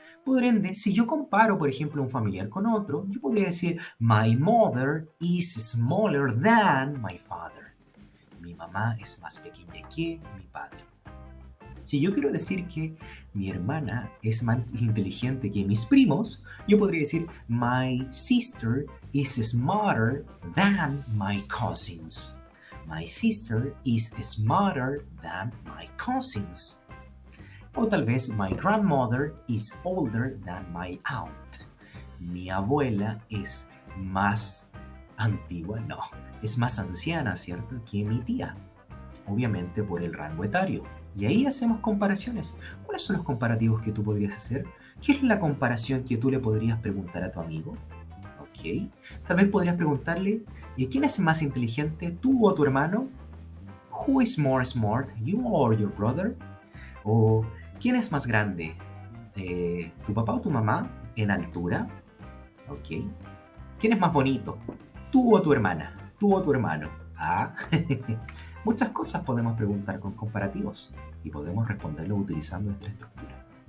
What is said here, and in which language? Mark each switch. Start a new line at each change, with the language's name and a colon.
Spanish: Por ende, si yo comparo, por ejemplo, un familiar con otro, yo podría decir,
English: my mother is smaller than my father.
Spanish: Mi mamá es más pequeña que mi padre. Si yo quiero decir que mi hermana es más inteligente que mis primos, yo podría decir,
English: my sister is smarter than my cousins. My sister is smarter than my cousins.
Spanish: O tal vez,
English: my grandmother is older than my aunt.
Spanish: Mi abuela es más antigua, no, es más anciana, ¿cierto?, que mi tía. Obviamente por el rango etario. Y ahí hacemos comparaciones. ¿Cuáles son los comparativos que tú podrías hacer? ¿Qué es la comparación que tú le podrías preguntar a tu amigo? Ok. Tal vez podrías preguntarle, ¿quién es más inteligente, tú o tu hermano?
English: Who is more smart, you or your brother?
Spanish: O ¿quién es más grande, tu papá o tu mamá en altura? Ok. ¿Quién es más bonito, tú o tu hermana? ¿Tú o tu hermano? Ah, muchas cosas podemos preguntar con comparativos y podemos responderlo utilizando esta estructura.